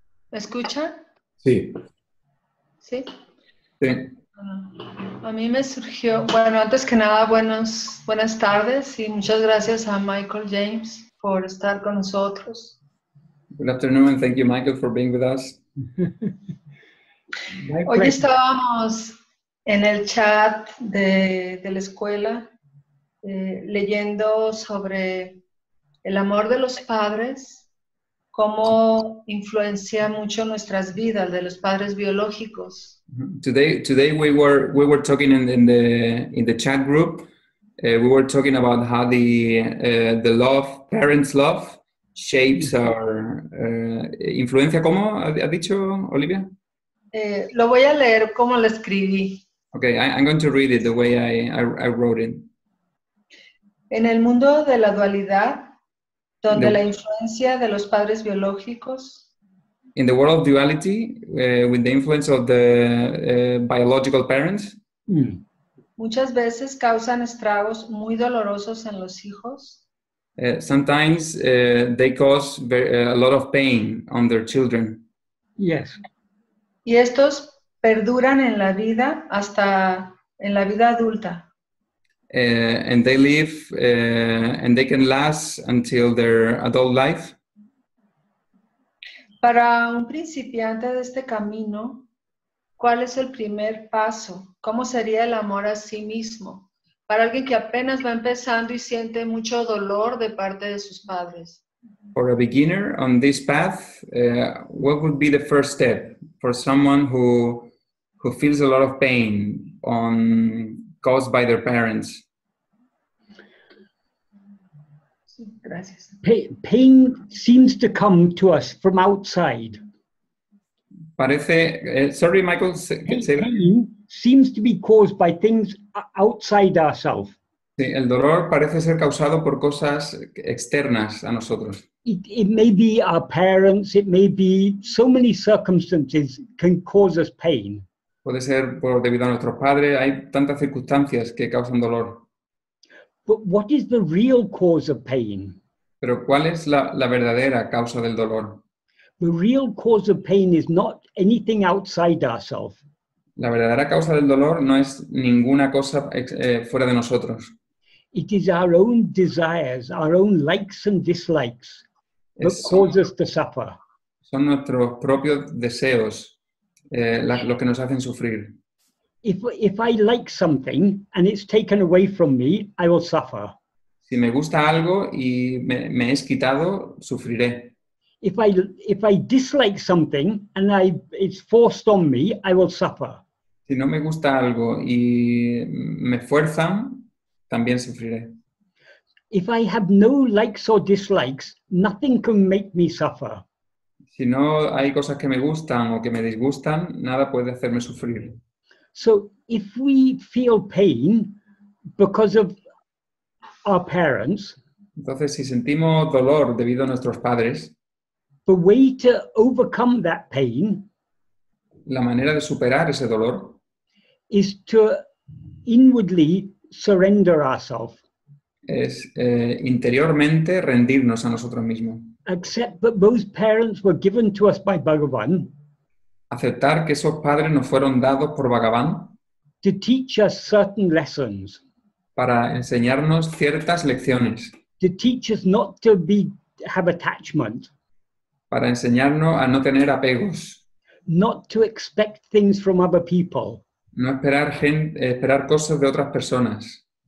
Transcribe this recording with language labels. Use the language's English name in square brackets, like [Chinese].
[Spanish] ¿Me escucha? Sí. Sí. Sí. A mí me surgió, bueno, antes que nada, buenas tardes y muchas gracias a Michael James por estar con nosotros. [English] Good afternoon and thank you, Michael, for being with us. [Spanish] Hoy estábamos en el chat de la escuela leyendo sobre el amor de los padres, cómo influencia mucho nuestras vidas, de los padres biológicos. [English] Today we were talking in the chat group. We were talking about how the love, parents' love, shapes our influencia. [Spanish] ¿Cómo ha dicho Olivia? Lo voy a leer como lo escribí. [English] Okay, I'm going to read it the way I wrote it. [Spanish] En el mundo de la dualidad, donde la influencia de los padres biológicos. [English] In the world of duality, with the influence of the biological parents, [Spanish] muchas veces causan estragos muy dolorosos en los hijos. [English] Sometimes they cause a lot of pain on their children. Yes. [Spanish] Y estos perduran en la vida hasta en la vida adulta. [English] And they live and they can last until their adult life. [Spanish] Para un principiante de este camino, ¿cuál es el primer paso? ¿Cómo sería el amor a sí mismo? Para alguien que apenas va empezando y siente mucho dolor de parte de sus padres. [English] For a beginner on this path, what would be the first step for someone who feels a lot of pain caused by their parents? [Spanish] Gracias. [English] Pain seems to come to us from outside. [Spanish] Parece, sorry, Michael. [English] Pain seems to be caused by things outside ourselves. [Spanish] Sí, el dolor parece ser causado por cosas externas a nosotros. [English] It may be our parents, it may be so many circumstances can cause us pain. [Spanish] Puede ser debido a nuestros padres, hay tantas circunstancias que causan dolor. [English] But what is the real cause of pain? [Spanish] Pero ¿cuál es la verdadera causa del dolor? [English] The real cause of pain is not anything outside ourselves. [Spanish] La verdadera causa del dolor no es ninguna cosa fuera de nosotros. [English] It is our own desires, our own likes and dislikes that cause us to suffer. [Spanish] Son nuestros propios deseos los que nos hacen sufrir. [English] If I like something and it's taken away from me, I will suffer. [Spanish] Si me gusta algo y me es quitado, sufriré. [English] If I dislike something and it's forced on me, I will suffer. [Spanish] Si no me gusta algo y me fuerzan, también sufriré. [English] If I have no likes or dislikes, nothing can make me suffer. [Spanish] Si no hay cosas que me gustan o que me disgustan, nada puede hacerme sufrir. [English] So if we feel pain because of our parents, [Spanish] Entonces, si sentimos dolor debido a nuestros padres, [English] the way to overcome that pain [Spanish] la manera de superar ese dolor [English] is to inwardly surrender ourselves. [Spanish] es interiormente rendirnos a nosotros mismos. [English] Accept that those parents were given to us by Bhagavan [Spanish] Aceptar que esos padres nos fueron dados por Bhagavan [English] to teach us certain lessons, [Spanish] para enseñarnos ciertas lecciones, [English] to teach us not to have attachment, [Spanish] para enseñarnos a no tener apegos, [English] not to expect things from other people, [Spanish] no esperar cosas de otras personas,